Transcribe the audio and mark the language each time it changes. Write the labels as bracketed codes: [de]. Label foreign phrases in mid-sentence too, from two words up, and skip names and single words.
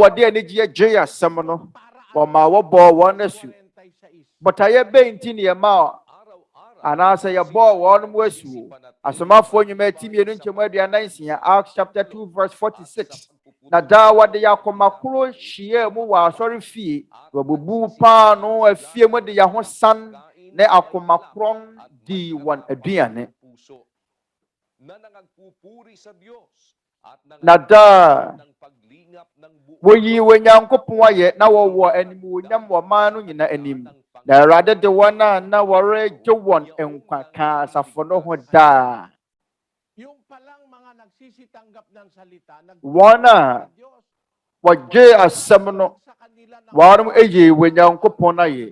[ak] wɔde anigyeɛ gye asɛm no wɔma wɔbɔɔ wɔn asu bɔtayɛ bɛn nti ne yɛma anaasɛ yɛbɔɔ wɔn mu asu asomafoɔ nnwuma ti mmienu nkyɛmu aduanan nsia Acts chapter 2:46 na daa wɔde yɛ akoma koro hyia mu wɔ asɔre fie wɔbubu paano afie mu de yɛ ho san ne akoma koron di wɔn aduane [tl] na nangagpupuri sa Diyos at [ak] na daa woyi Onyankopɔn ayɛ na wɔwɔ animuonyam wɔ man no nyinaa anim. Na Awurade de wɔn a na wɔregye wɔn nkwa ka asafo no ho daa. Wɔn a wɔgye asɛm no wɔn eyi Onyankopɔn ayɛ.